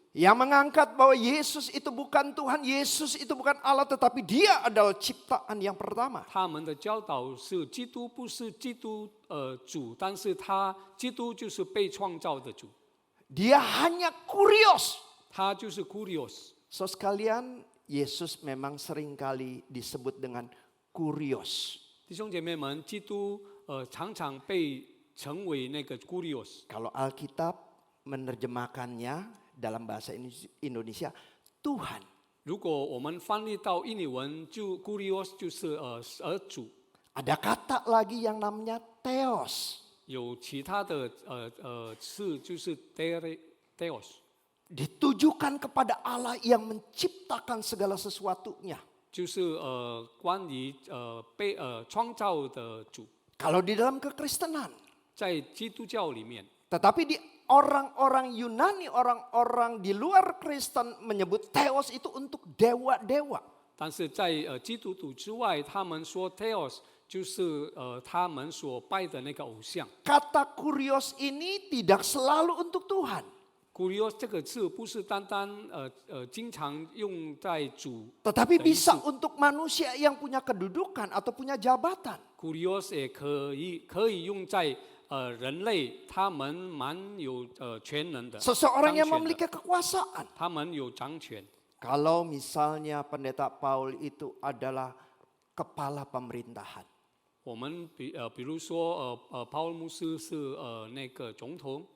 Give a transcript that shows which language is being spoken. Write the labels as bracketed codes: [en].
[id] Yang mengangkat bahwa Yesus itu bukan Tuhan, Yesus itu bukan Allah, tetapi dia adalah ciptaan yang pertama. [zh] 他们的教导是基督不是基督主，但是基督就是被创造的主， [id] Dia hanya kurios. [zh] 他就是 kurios。 [id] So sekalian, Yesus memang seringkali disebut dengan kurios. [zh] 弟兄姐妹们，基督常常被称为那个 kurios。 [id] Kalau Alkitab menerjemahkannya dalam bahasa Indonesia, Tuhan. [zh] 如果我们翻译到印尼文，就 kurios 就是主。 [id] Ada kata lagi yang namanya theos. [zh] 有其他的词就是 theos， [id] Ditujukan kepada Allah yang menciptakan segala sesuatunya. [zh] 就是关于被创造的主。 [id] Kalau di dalam kekristenan. [zh] 在基督教里面， [id] Tetapi di orang-orang Yunani, orang-orang di luar Kristen menyebut theos itu untuk dewa-dewa. [zh] 但是在基督徒之外，他们说 theos 就是他们所拜的那个偶像。 [id] Kata kurios ini tidak selalu untuk Tuhan. [zh] kurios 这个字不是单单经常用在主， [id] Tetapi bisa untuk manusia yang punya kedudukan atau punya jabatan. [zh] kurios 也可以用在人类，他们蛮有权能的， [id] Seseorang yang [zh] 掌权的 [id] memiliki kekuasaan. [zh] 他们有掌权。 [id] Kalau misalnya pendeta Paul itu adalah kepala pemerintahan. [zh] 我们比如说保尔牧师是那个总统，